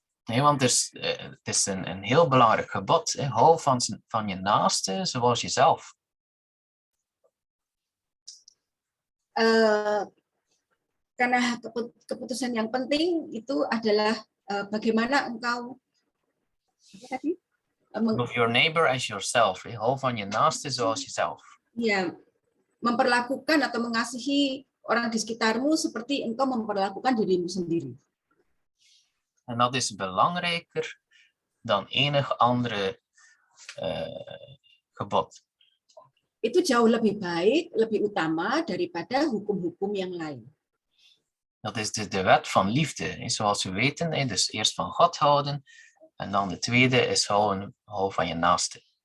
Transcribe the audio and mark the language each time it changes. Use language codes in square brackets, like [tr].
[nl] Nee, want het is een heel belangrijk gebod. Hou van je naaste zoals jezelf. [id] Karena keputusan yang penting itu adalah bagaimana engkau [en] Love your neighbor as yourself. [nl] Hou van je naaste zoals jezelf. [id] Ya, memperlakukan atau mengasihi orang di sekitarmu seperti engkau memperlakukan dirimu sendiri. [nl] En dat is belangrijker dan enig andere gebod. [id] Itu jauh lebih baik, lebih utama daripada hukum-hukum yang lain. [nl] Dat is de wet van liefde. Zoals we weten, dus eerst van God houden. En dan de tweede is hou van je naaste.